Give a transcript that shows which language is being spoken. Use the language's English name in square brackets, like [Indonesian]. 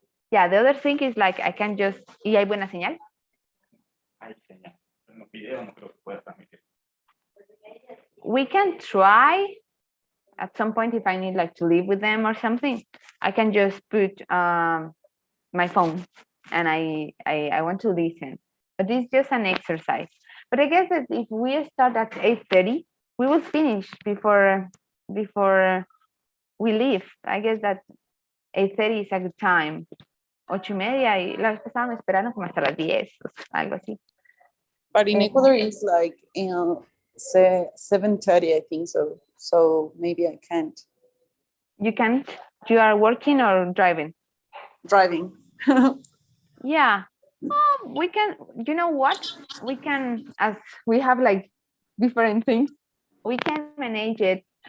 [English] Yeah, the other thing is like I can just, [Spanish] ¿y hay buena señal? Hay señal. En los videos no creo que pueda transmitir. [English] We can try at some point if I need like to live with them or something. I can just put my phone and I want to listen. But it's just an exercise. But I guess that if we start at 8:30, we will finish before we leave. I guess that 8:30 is a good time. [Spanish] 8:30 y la vez pasada me esperaron como hasta las 10, algo así. [English] But in Eh, Ecuador, it's like 7:30, I think so. So maybe I can't. You can't, you are working or driving? Driving. Yeah. We can, you know what? We can, as we have like different things, we can manage it.